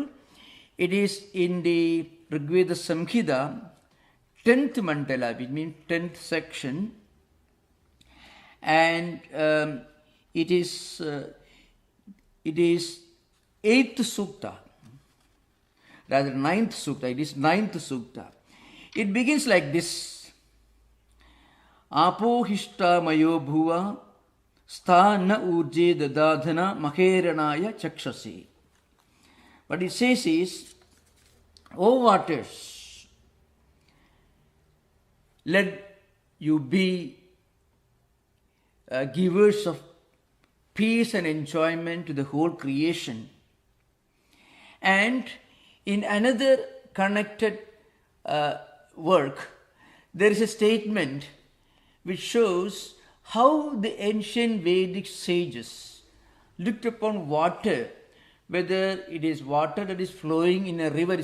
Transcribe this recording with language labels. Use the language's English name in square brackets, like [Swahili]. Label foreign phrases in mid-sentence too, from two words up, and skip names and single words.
[English] It is in the Rigveda Samhita, 10th mandala, which means 10th section, and it is 8th sukta, rather 9th sukta. It is 9th sukta. It begins like this: [Sanskrit] आपो हि ष्ठा मयोभुवस्ता न ऊर्जे दधातन महे रणाय चक्षसे. [English] What it says is, O waters, let you be givers of peace and enjoyment to the whole creation. And in another connected work, there is a statement which shows how the ancient Vedic sages looked upon water, whether it is water that is flowing in a river.